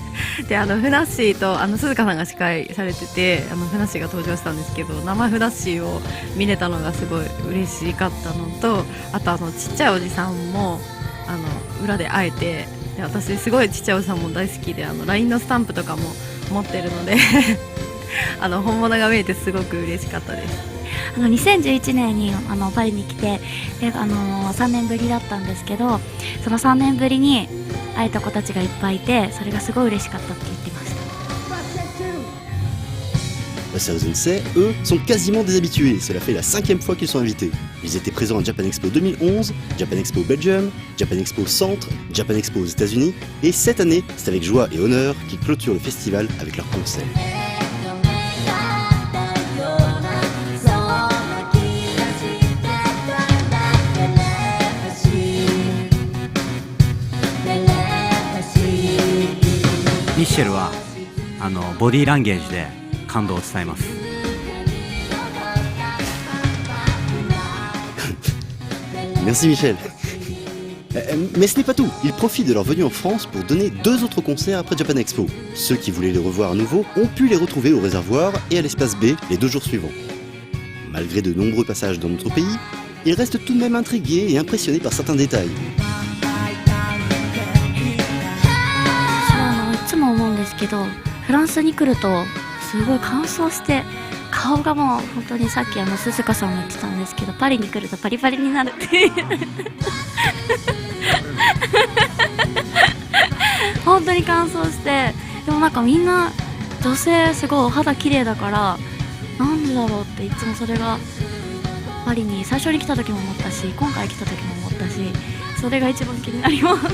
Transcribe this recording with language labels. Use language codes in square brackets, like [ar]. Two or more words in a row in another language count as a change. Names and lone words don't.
[ja] でふなっしーと鈴鹿さんが司会されてて、ふなっしーが登場したんですけど、生ふなっしーを見れたのがすごい嬉しかったのと、あとちっちゃいおじさんも裏で会えて、で私すごいちっちゃいおじさんも大好きでLINE のスタンプとかも持ってるので本物が見えてすごく嬉しかったです。 2011年にパリに来て、で3年ぶりだったんですけど、その3年ぶりに会えた子たちがいっぱいいて、それがすごい嬉しかったって言ってました。 [fr] Sensei, eux, sont quasiment des habitués. Cela fait la 5e fois qu'ils sont invités. Ils étaient présents à Japan Expo 2011, Japan Expo Belgium, Japan Expo Centre, Japan Expo aux États-Unis, et cette année, c'est avec joie et honneur qu'ils clôturent le festival avec leur concert. [ja] Michel はボディーランゲージで感動を伝えます。 [fr] Merci Michel. Mais ce n'est pas tout, ils profitent de leur venue en France pour donner 2 autres concerts après Japan Expo. Ceux qui voulaient les revoir à nouveau ont pu les retrouver au réservoir et à l'espace B les 2 jours suivants. Malgré de nombreux passages dans notre pays, ils restent tout de même intrigués et impressionnés par certains détails. [ja] いつも思うんですけど、フランスに来るとすごい乾燥して顔がもう本当にさっき鈴鹿さんも言ってたんですけど、パリに来るとパリパリになるって本当に乾燥して、でもなんかみんな女性すごいお肌綺麗だから、なんでだろうっていつもそれがパリに最初に来た時も思ったし、今回来た時も思ったし、それが一番気になります。